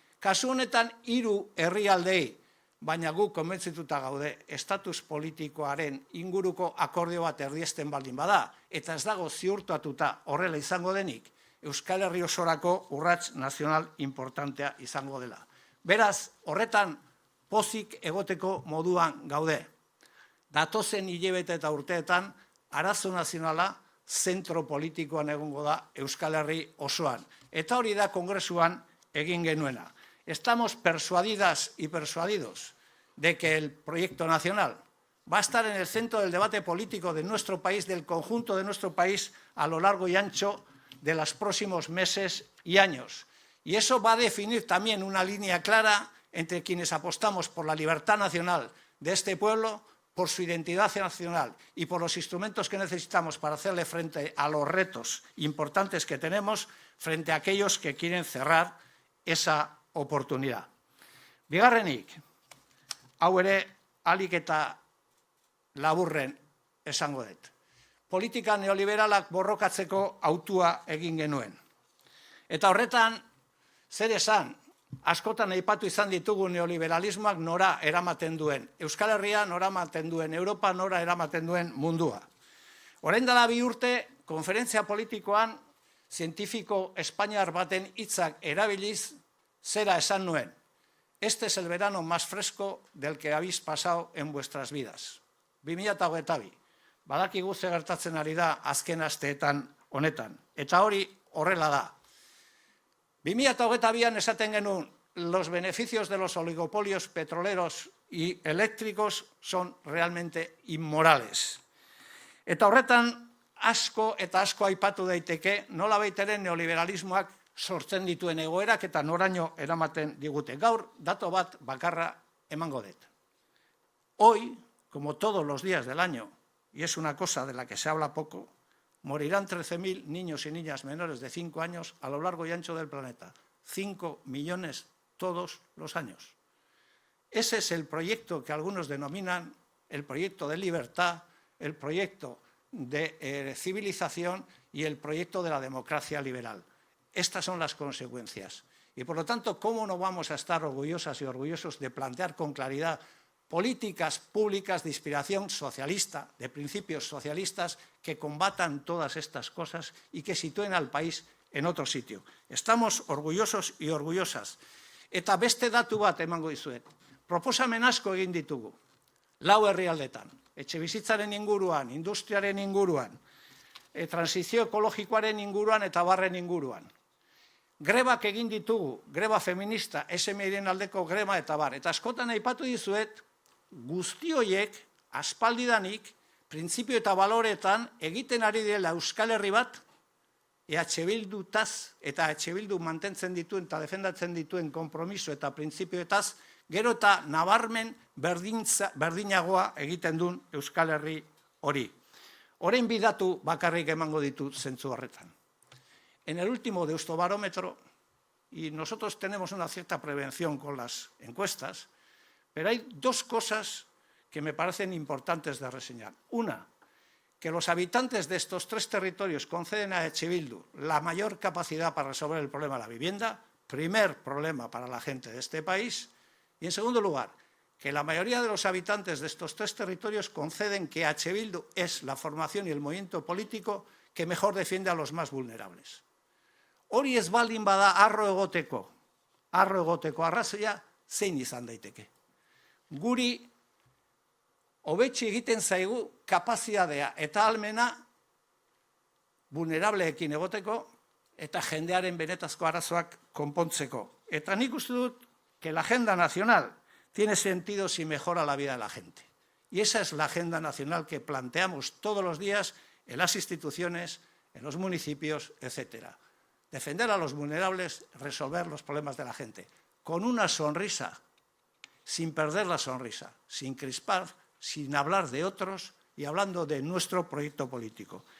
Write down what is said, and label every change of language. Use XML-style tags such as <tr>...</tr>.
<eu>Kasu honetan 3 herrialdei, baina guk konbentzituta gaude estatus politikoaren inguruko akordio bat erdiesten baldin bada, eta ez dago ziurtatuta horrela izango denik, Euskal Herri osorako urrats nazional importantea izango dela. Beraz, horretan pozik egoteko moduan gaude. Datozen hilabete eta urteetan, arazo nazionala zentro politikoan egongo da Euskal Herri osoan. Eta hori da kongresuan egin genuena.</eu> <es>Estamos persuadidas y persuadidos de que el proyecto nacional va a estar en el centro del debate político de nuestro país, del conjunto de nuestro país, a lo largo y ancho de los próximos meses y años. Y eso va a definir también una línea clara entre quienes apostamos por la libertad nacional de este pueblo, por su identidad nacional y por los instrumentos que necesitamos para hacerle frente a los retos importantes que tenemos, frente a aquellos que quieren cerrar esa oportunidad.</es> <eu>Bigarrenik, hau ere ahalik eta laburren esango dut. Politika neoliberalak borrokatzeko hautua egin genuen. Eta horretan, zer esan, askotan aipatu izan ditugu neoliberalismoak nora eramaten duen. Euskal Herria nora eramaten duen, Europa nora eramaten duen mundua. Orain dela 2 urte, konferentzia politikoan, zientifiko espainiar baten hitzak erabiliz, zera esan nuen.</eu> <es>Este es el verano más fresco del que habéis pasado en vuestras vidas. 2022.</es> <eu>Badakigu ze gertatzen ari da azken asteetan honetan. Eta hori horrela da. 2022an esaten genuen,</eu> <es>los beneficios de los oligopolios petroleros y eléctricos son realmente inmorales.</es> <eu>Eta horretan asko eta asko aipatu daiteke nola baiteren neoliberalismoak sortzen dituen egoerak eta noraino eramaten digute. Gaur dato bat bakarra emango dut.</eu> <es>Hoy, como todos los días del año, y es una cosa de la que se habla poco, morirán 13.000 niños y niñas menores de 5 años a lo largo y ancho del planeta. 5 millones todos los años. Ese es el proyecto que algunos denominan el proyecto de libertad, el proyecto de civilización y el proyecto de la democracia liberal. Estas son las consecuencias. Y por lo tanto, ¿cómo no vamos a estar orgullosas y orgullosos de plantear con claridad políticas públicas de inspiración socialista, de principios socialistas, que combatan todas estas cosas y que sitúen al país en otro sitio? Estamos orgullosos y orgullosas.</es> <eu>Eta beste datu bat emango dizuet. Proposamen asko egin ditugu. 4 herrialdetan. Etxebizitzaren inguruan, industriaren inguruan, transizio ekologikoaren inguruan eta barren inguruan. Grebak egin ditugu, greba feminista, SMIren aldeko greba eta bar. Eta askotan aipatu dizuet, guzti horiek, aspaldidanik, printzipio eta baloretan egiten ari dela Euskal Herri bat, EH Bildutaz eta EH Bildu mantentzen dituen eta defendatzen dituen konpromiso eta printzipioetaz, gero eta nabarmen berdinagoa egiten duen Euskal Herri hori. Orain bidatu bakarrik emango ditut zentzu horretan.</eu> <es>En el último Deustobarómetro, y nosotros tenemos una cierta prevención con las encuestas, pero hay 2 cosas que me parecen importantes de reseñar. Una, que los habitantes de estos 3 territorios conceden a EH Bildu la mayor capacidad para resolver el problema de la vivienda, primer problema para la gente de este país, y en segundo lugar, que la mayoría de los habitantes de estos tres territorios conceden que H. Bildu es la formación y el movimiento político que mejor defiende a los más vulnerables.</es> <eu>Hori ez baldin bada arro egoteko arrazoia zein izan daiteke. Guri hobetxe egiten zaigu kapazitatea eta ahalmena vulnerableekin egoteko eta jendearen benetazko arazoak konpontzeko. Eta nik uste dut</eu> <es>que la agenda nacional tiene sentido si mejora la vida de la gente. Y esa es la agenda nacional que planteamos todos los días en las instituciones, en los municipios, etc. Defender a los vulnerables, resolver los problemas de la gente. Con una sonrisa, sin perder la sonrisa, sin crispar, sin hablar de otros y hablando de nuestro proyecto político.</es>